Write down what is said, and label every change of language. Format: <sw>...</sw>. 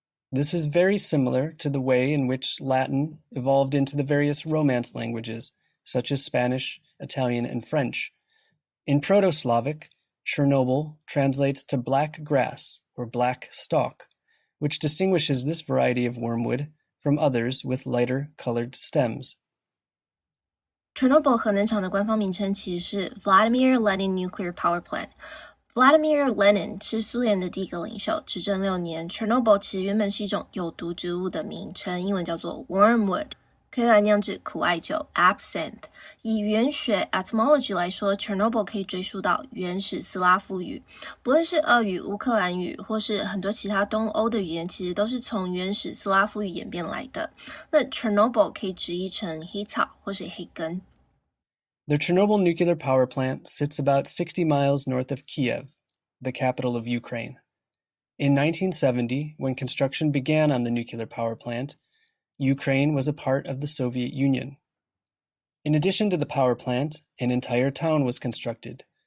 <en>This is very similar to the way in which Latin evolved into the various Romance languages, such as Spanish, Italian, and French. In Proto-Slavic, Chernobyl translates to black grass or black stalk, which distinguishes this variety of wormwood from others with lighter colored stems.</en> <zh>Chernobyl 核能厂的官方名称其实是 Vladimir Lenin Nuclear Power Plant。Vladimir Lenin 是苏联的第一个领袖，执政6年。 Chernobyl 其实原本是一种有毒植物的名称，英文叫做 wormwood， 可以来酿制苦艾酒 Absinthe。以原学 etymology 来说， Chernobyl 可以追溯到原始斯拉夫语，不论是俄语、乌克兰语，或是很多其他东欧的语言，其实都是从原始斯拉夫语演变来的。那 Chernobyl 可以直译成黑草或是黑根。</zh> <en>The Chernobyl nuclear power plant sits about 60 miles north of Kiev, the capital of Ukraine. In 1970, when construction began on the nuclear power plant, Ukraine was a part of the Soviet Union. In addition to the power plant, an entire town was constructed.</en>